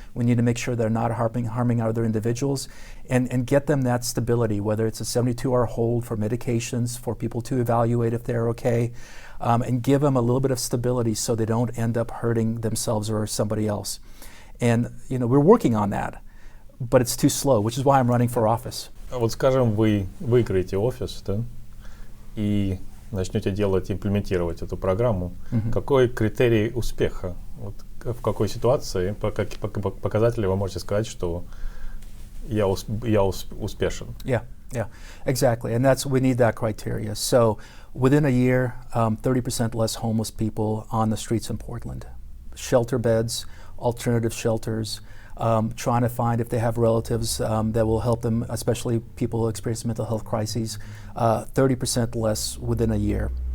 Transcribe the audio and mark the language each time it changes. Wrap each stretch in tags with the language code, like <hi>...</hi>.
<en>We need to make sure they're not harming other individuals, and get them that stability, whether it's a 72-hour hold for medications for people to evaluate if they're okay, and give them a little bit of stability so they don't end up hurting themselves or somebody else. And we're working on that, but it's too slow, which is why I'm running for office.</en> <ru>Вот скажем, вы выиграете офис, да? И начнете имплементировать эту программу, какой критерий успеха? Вот в какой ситуации, по каким показателям вы можете сказать, что я успешен?</ru> <en>Yeah, exactly. And we need that criteria. So within a year, 30% less homeless people on the streets in Portland. Shelter beds, alternative shelters, trying to find if they have relatives that will help them, especially people experiencing mental health crises, 30% less within a year.</en>